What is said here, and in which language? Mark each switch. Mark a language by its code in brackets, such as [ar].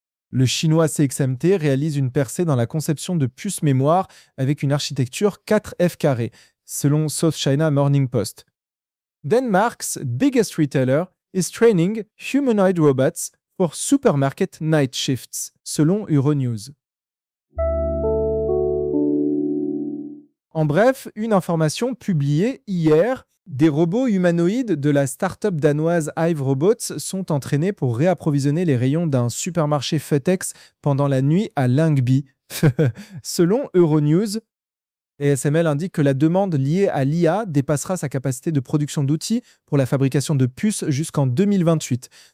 [fr] Le chinois CXMT réalise une percée dans la conception de puces mémoire avec une architecture 4F², selon South China Morning Post. [en] Denmark's biggest retailer is training humanoid robots for supermarket night shifts, [fr] selon [en] Euronews. [fr] En bref, une information publiée hier, des robots humanoïdes de la start-up danoise Hive Robots sont entraînés pour réapprovisionner les rayons d'un supermarché FedEx pendant la nuit à Lyngby. Selon Euronews, ASML indique que la demande liée à l'IA dépassera sa capacité de production d'outils pour la fabrication de puces jusqu'en 2028.